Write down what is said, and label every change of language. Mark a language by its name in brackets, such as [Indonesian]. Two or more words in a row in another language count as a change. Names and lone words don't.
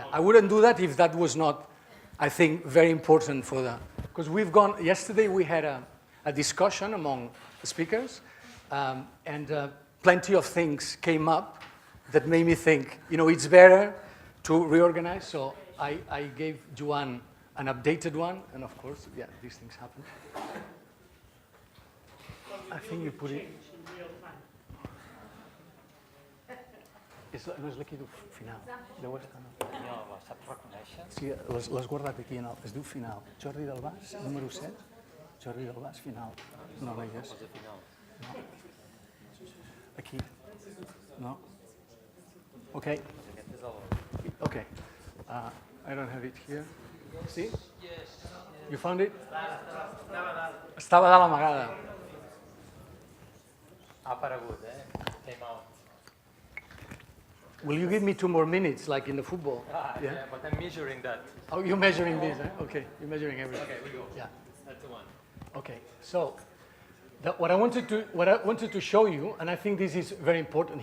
[English] I wouldn't do that if that was not, I think, very important for the, because yesterday we had a discussion among the speakers, and plenty of things came up that made me think, it's better to reorganize. So I gave Joan an updated one, and of course, yeah, these things happen. I think you put it... [Catalan] No és l'aquí diu final. Deu estar, no? No, la saps reconèixer? Sí, l'has guardat aquí, es diu final. Jordi del Bas, número 7. Jordi del Bas, final. No veigues. Posa final. No. Aquí. No. [English] Okay. [Catalan] Aquest és el... [English] Okay. I don't have it here. See? You found it? [Catalan] Estava dalt amagada. Ha aparegut, [English] Came out. Will you give me 2 more minutes, like in the football? Yeah, but I'm measuring that. Oh, you're measuring this, eh? Okay, you're measuring everything. Okay, we go. Yeah. That's the one. Okay, so what I wanted to show you, and I think this is very important.